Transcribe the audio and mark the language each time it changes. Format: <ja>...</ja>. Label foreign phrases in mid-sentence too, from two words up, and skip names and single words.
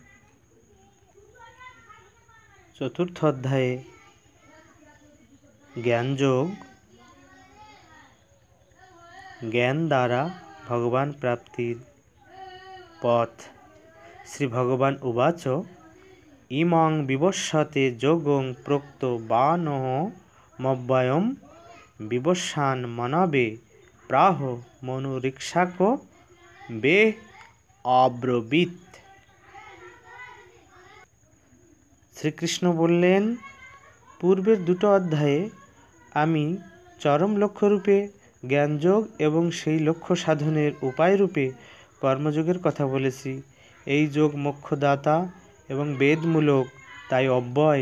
<bn>4র্থ অধ্যায়ে জ্ঞানযোগ, জ্ঞান দ্বারা ভগবান প্রাপ্তির পথ।</bn> <sa>শ্রী ভগবান উবাচ, ইমং বিবস্বতে যোগং প্রোক্ত বানঃ মব্যয়ম বিবস্বান মনবে প্রাহ মনুরিক্ষাক বে অব্রবীত।</sa> <bn>শ্রীকৃষ্ণ বললেন, পূর্বের 2টো অধ্যায়ে আমি চরম লক্ষ্যরূপে জ্ঞানযোগ এবং সেই লক্ষ্য সাধনের উপায়রূপে কর্মযোগের কথা বলেছি। এই যোগ মোক্ষদাতা এবং বেদমূলক, তাই অব্যয়।</bn>